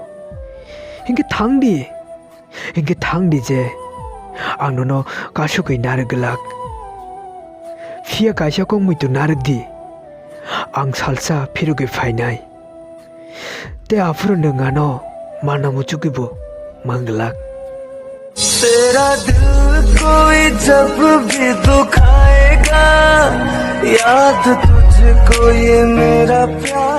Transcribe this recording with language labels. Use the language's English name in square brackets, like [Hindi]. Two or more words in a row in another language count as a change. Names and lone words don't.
[Kok Borok] Hinge thangdi je angno no kasukoi naraglak. Phia kaisa kong muitu naragdi. Ang salsa phirugi phainai. Te afuro nengano mana mujugibo manglak. [Hindi] तेरा दिल कोई जब भी दुखाएगा याद तुझको ये मेरा प्यार